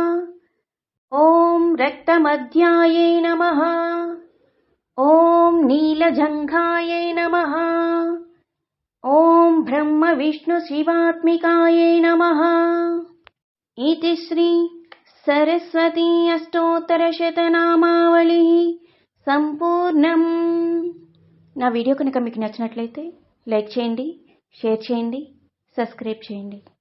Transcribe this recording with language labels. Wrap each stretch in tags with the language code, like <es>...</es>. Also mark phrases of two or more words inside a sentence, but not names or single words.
<sa>ॐ रक्तमध्यायै नमः। ॐ नीलजङ्घायै नमः। ॐ ब्रह्मविष्णुशिवात्मिकायै नमः। इति श्री सरस्वती अष्टोत्तरशतनामावళి सम्पूर्णं.</sa> <te>నా వీడియో కనుక మీకు నచ్చినట్లయితే లైక్ చేయండి, షేర్ చేయండి, సబ్స్క్రైబ్ చేయండి.</te>